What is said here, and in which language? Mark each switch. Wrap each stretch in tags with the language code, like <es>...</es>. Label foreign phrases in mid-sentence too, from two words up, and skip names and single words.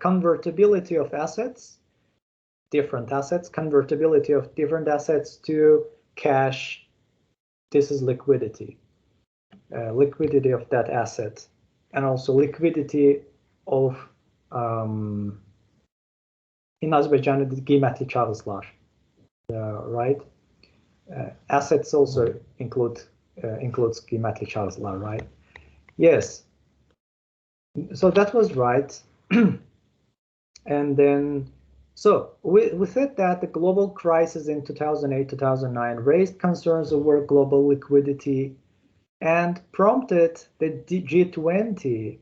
<en>Convertibility of assets, different assets, convertibility of different assets to cash. This is liquidity. Liquidity of that asset, and also liquidity of in Azerbaijan the</en> <az>qiymətli kağızlar,</az> <en>right? Assets also includes</en> <az>qiymətli kağızlar,</az> <en>right? Yes. So that was right. And then, so we said that the global crisis in 2008-2009 raised concerns over global liquidity and prompted the G20.</en>